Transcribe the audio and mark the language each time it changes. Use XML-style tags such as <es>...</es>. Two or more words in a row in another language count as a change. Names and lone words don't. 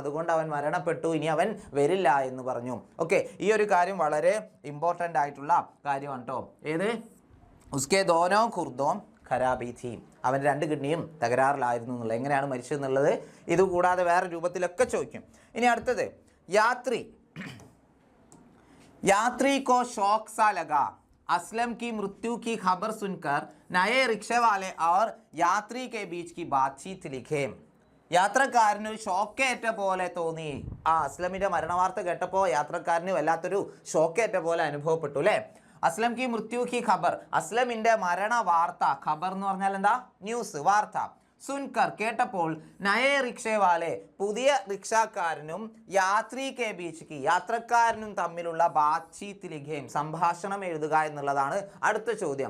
<ml>അതുകൊണ്ട് അവൻ മരണപ്പെട്ടു. ഇനി അവൻ വരില്ല എന്ന് പറഞ്ഞു. ഓക്കെ, ഈ ഒരു കാര്യം വളരെ ഇമ്പോർട്ടൻ്റ് ആയിട്ടുള്ള കാര്യമാണ് കേട്ടോ.</ml> <hi>ഏത്? उसके दोनों खुर्दों खराबी थी.</hi> <ml>അവൻ്റെ 2 കിഡ്നിയും തകരാറിലായിരുന്നു എന്നുള്ളത്. എങ്ങനെയാണ് മരിച്ചതെന്നുള്ളത് ഇതുകൂടാതെ വേറെ രൂപത്തിലൊക്കെ ചോദിക്കും. ഇനി അടുത്തത്,</ml> <hi>यात्री को शौक सा लगा. असलम की मृत्यु की खबर सुनकर नए रिक्शे वाले और यात्री के बीच की बातचीत लिखे.</hi> <ml>യാത്രക്കാരന് ഒരു ഷോക്കേറ്റ പോലെ തോന്നി. അസ്ലമിന്റെ മരണവാർത്ത കേട്ടപ്പോൾ യാത്രക്കാരന് വല്ലാത്തൊരു ഷോക്കേറ്റ പോലെ അനുഭവപ്പെട്ടു അല്ലേ?</ml> <hi>असलम की मृत्यु की ख़बर,</hi> <ml>അസ്ലമിന്റെ മരണ വാർത്ത. ഖബർ എന്ന് പറഞ്ഞാൽ എന്താ? ന്യൂസ്, വാർത്ത. സുൻകർ, കേട്ടപ്പോൾ,</ml> <hi>नए रिक्शेवाले,</hi> <ml>പുതിയ റിക്ഷാക്കാരനും</ml> <hi>यात्री के बीच की,</hi> <ml>യാത്രക്കാരനും തമ്മിലുള്ള</ml> <hi>बातचीत लिखें,</hi> <ml>സംഭാഷണം എഴുതുക എന്നുള്ളതാണ് അടുത്ത ചോദ്യം.</ml>